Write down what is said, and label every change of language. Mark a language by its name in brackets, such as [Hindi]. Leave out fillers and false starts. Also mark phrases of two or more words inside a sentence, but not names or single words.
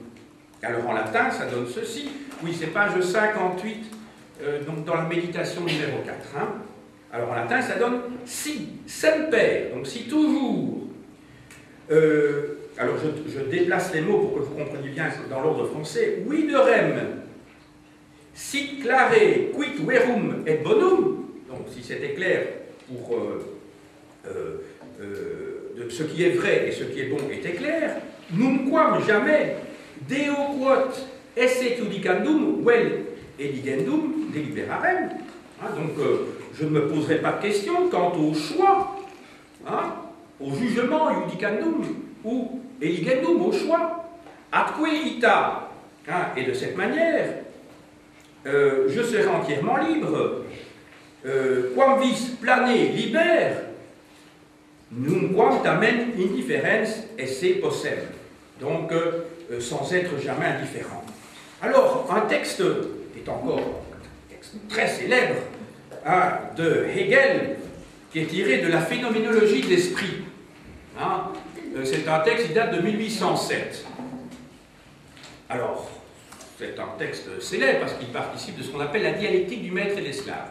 [French] Alors en latin, ça donne ceci. Oui, c'est page 58, donc dans la méditation numéro 4. Hein. Alors en latin, ça donne [Latin] si, semper, [French] donc si toujours. Alors je déplace les mots pour que vous compreniez bien dans l'ordre français. [Latin] Vidorem, si clare quid verum et bonum, [French] donc si c'était clair pour de ce qui est vrai et ce qui est bon était clair, nunquam jamais [Latin] deo quod esse judicandum vel eligendum deliberarem. [French] Hein, donc je ne me poserai pas de questions quant au choix, hein, au jugement judicandum ou eligendum, au choix, [Latin] atque ita, [French] hein, et de cette manière, je serai entièrement libre. [Latin] Quam vis plane liber, nunquam tamen indifferens esse possem. [French] Donc, sans être jamais indifférent. Alors, un texte est encore un texte très célèbre, hein, de Hegel, qui est tiré de la phénoménologie de l'esprit. Hein. C'est un texte qui date de 1807. Alors, c'est un texte célèbre parce qu'il participe de ce qu'on appelle la dialectique du maître et de l'esclave.